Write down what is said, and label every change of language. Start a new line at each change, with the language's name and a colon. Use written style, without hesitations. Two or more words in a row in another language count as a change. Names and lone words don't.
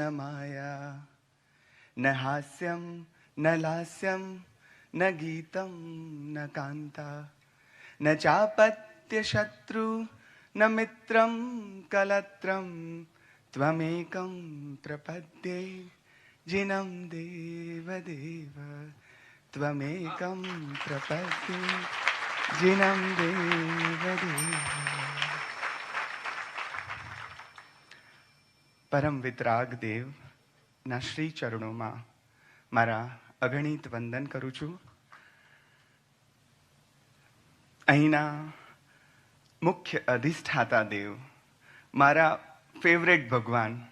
Sanskrit: माया न हास्यं न लास्यं न गीतं न कान्ता न चापत्यमस्ति मृत्युशत्रु न मित्रं कलत्रं त्वमेकं प्रपद्ये जिनं देवदेव त्वमेकं प्रपद्ये जिनं देवदेव।
Gujarati: પરમ વિતરાગ દેવના શ્રી ચરણોમાં મારા અગણિત વંદન કરું છું. અહીંના મુખ્ય અધિષ્ઠાતા દેવ, મારા ફેવરેટ ભગવાન.